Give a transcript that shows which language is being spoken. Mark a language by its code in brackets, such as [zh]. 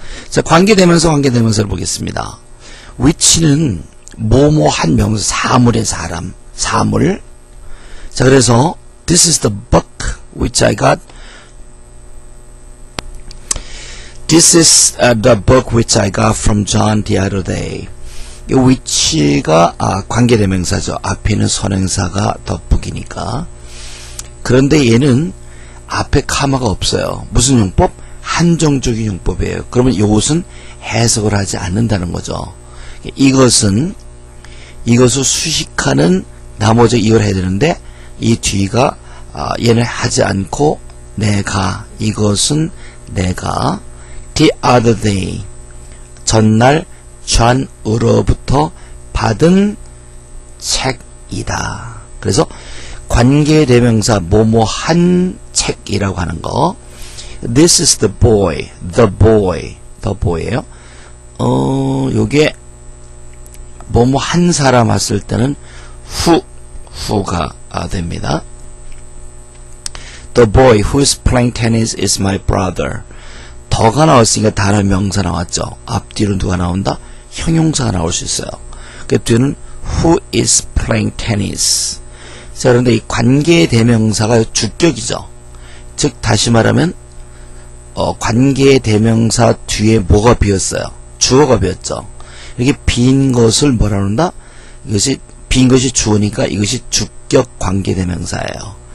[ko] 자, 관계대명사, 관계대명사를 보겠습니다. 위치는 뭐뭐한 명사, 사물의 사람, 사물. 자, 그래서 [en] this is the book which I got. This is the book which I got from John the other day. [ko] 이 위치가 관계대명사죠. 앞에는 선행사가 덧붙이니까. 그런데 얘는 앞에 카마가 없어요. 무슨 용법? 한정적인 용법이에요. 그러면 이것은 해석을 하지 않는다는 거죠. 이것을 수식하는 나머지 이걸 해야 되는데 이 뒤가 얘는 하지 않고 내가 이것은 내가 [en] the other day [ko] 전날 존으로부터 받은 책이다. 그래서 관계대명사 뭐뭐한 책이라고 하는 거. [en] This is the boy, the boy예요. [ko] 요게 뭐뭐 한 사람 했을 때는 who가 됩니다. [en] The boy who is playing tennis is my brother. [ko] 더가 나왔으니까 단어 명사 나왔죠. 앞뒤로 누가 나온다? 형용사가 나올 수 있어요. 그 뒤는 [en] who is playing tennis. [ko] 자, 그런데 이 관계대명사가 주격이죠. 즉 다시 말하면 관계대명사 뒤에 뭐가 비었어요? 주어가 비었죠. 이렇게 빈 것을 뭐라 그런다? 이것이 빈 것이 주어니까 이것이 주격 관계대명사예요.